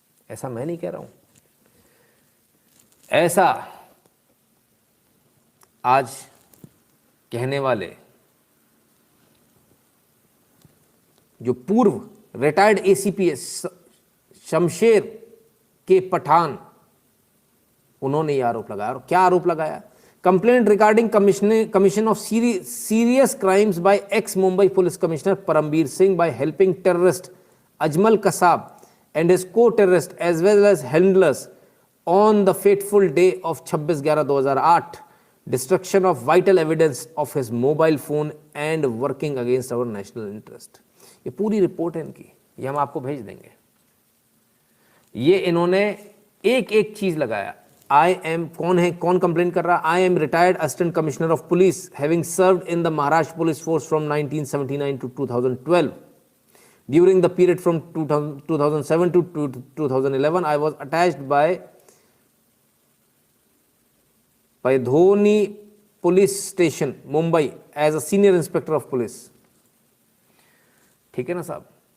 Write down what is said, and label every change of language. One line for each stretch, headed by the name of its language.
Hindi: ऐसा मैं नहीं कह रहा हूँ, ऐसा आज कहने वाले जो पूर्व रिटायर्ड एसीपी शमशेर के पठान, उन्होंने ये आरोप लगाया। और क्या आरोप लगाया,
English: Complaint regarding commission of serious crimes by ex Mumbai police commissioner Parambir Singh by helping terrorist Ajmal Kasab and his co-terrorist as well as handlers on the fateful day of 26/11/2008, destruction of vital evidence of his mobile phone and working against our national interest।
Hindi: ये पूरी report है इनकी, ये हम आपको भेज देंगे। ये इन्होंने एक एक चीज लगाया।
English: I am,
Hindi: कौन है, कौन कंप्लेन कर रहा,
English: I am retired assistant commissioner of police having served in the Maharashtra police force from 1979 to 2012। During the period from 2007 to 2011, I was attached by Dhoni Police Station, Mumbai, as a senior inspector of police।
Hindi: ठीक है ना साहब।